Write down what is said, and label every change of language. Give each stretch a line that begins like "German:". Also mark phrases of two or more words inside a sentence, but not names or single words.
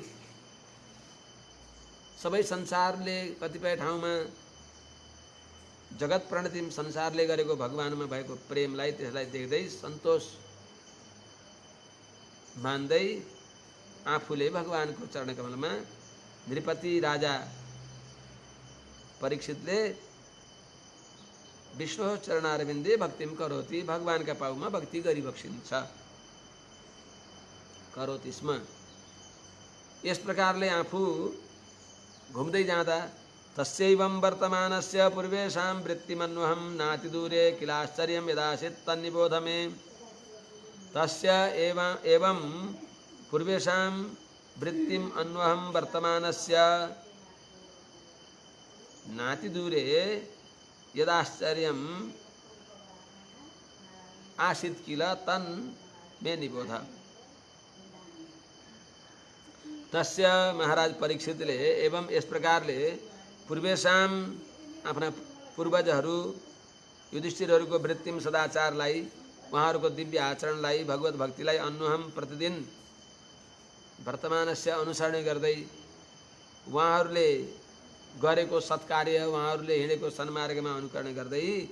Nepali: सबै संसारले कतिपय ठाउँमा जगत प्रणतिम संसारले गरेको भगवानमा भएको प्रेमलाई त्यसलाई देख्दै सन्तोष मान्दै आफूले भगवानको चरणकमलमा नृपति राजा परीक्षितले
Sanskrit: विष्णु चरणारविन्दे भक्तिम करोति
Nepali: भगवानका पाउमा भक्ति गरी बक्सिन्छ
Sanskrit: करोति स्म
Nepali: यस प्रकारले आफू घुम्दै जाँदा
Sanskrit: तस्यैवं वर्तमानस्य पूर्वेषां वृत्तिमन्वहं नातिदूरे किलाश्चर्यं यदासीत् तन्निबोध मे तस्य एवं पूर्वेषां वृत्तिम् अन्वहं वर्तमानस्य नातिदूरे यदाश्चर्यम् आसीत् किल तन् मे निबोध तस्य महाराज
Nepali: परीक्षितले एवं यस प्रकारले पूर्वेषां आफ्ना पूर्वजहरू युधिष्ठिरहरूको वृत्तिम सदाचारलाई उहाँहरूको दिव्य आचरणलाई भगवत भक्तिलाई अन्वहम प्रतिदिन वर्तमानस्य अनुसरण गर्दै उहाँहरूले गरेको सत्कार्य उहाँहरूले हिँडेको सन्मार्गमा अनुकरण गर्दै